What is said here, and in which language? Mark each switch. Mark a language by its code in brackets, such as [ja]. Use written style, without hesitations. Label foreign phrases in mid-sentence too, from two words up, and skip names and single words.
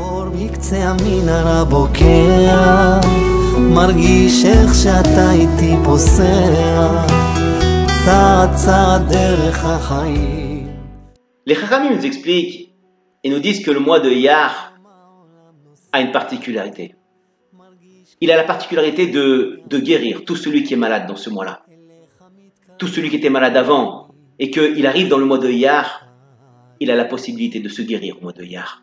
[he] בקצה המנהרה בוקע, מרגיש איך שאתה איתי פוסע, צעד צעד דרך החיים. [fr] Les Chachamim nous expliquent et nous disent que le mois de Iyar a une particularité. Il a la particularité de guérir tout celui qui est malade dans ce mois-là. Tout celui qui était malade avant et qu'il arrive dans le mois de Iyar, il a la possibilité de se guérir au mois de Iyar.